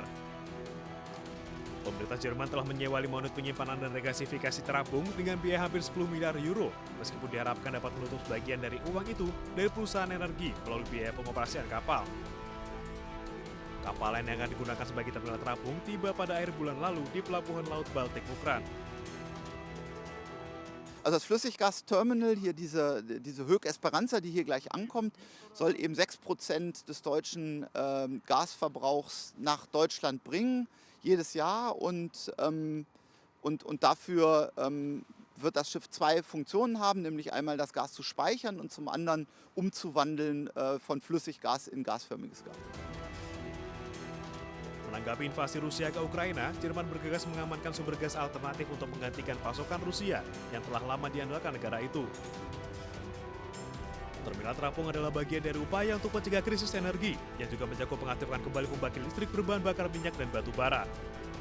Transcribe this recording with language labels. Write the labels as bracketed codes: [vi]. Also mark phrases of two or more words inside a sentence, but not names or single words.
[id] Pemerintah Jerman telah menyewa 5 unit penyimpanan dan regasifikasi terapung dengan biaya hampir 10 miliar euro, meskipun diharapkan dapat menutup sebagian dari uang itu dari perusahaan energi melalui biaya pengoperasian kapal. Kapal lain yang akan digunakan sebagai terminal terapung tiba pada akhir bulan lalu di pelabuhan Laut Baltik, Ukraina. [de] Also das Flüssiggasterminal hier, diese Höck Esperanza, die hier gleich ankommt, soll eben 6% des deutschen Gasverbrauchs nach Deutschland bringen, jedes Jahr. Und dafür wird das Schiff 2 Funktionen haben, nämlich einmal das Gas zu speichern und zum anderen umzuwandeln von Flüssiggas in gasförmiges Gas. [id] Menanggapi invasi Rusia ke Ukraina, Jerman bergegas mengamankan sumber gas alternatif untuk menggantikan pasokan Rusia yang telah lama diandalkan negara itu. Terminal Piala terapung adalah bagian dari upaya untuk mencegah krisis energi yang juga mencakup pengaktifan kembali pembangkit listrik berbahan bakar minyak dan batu bara.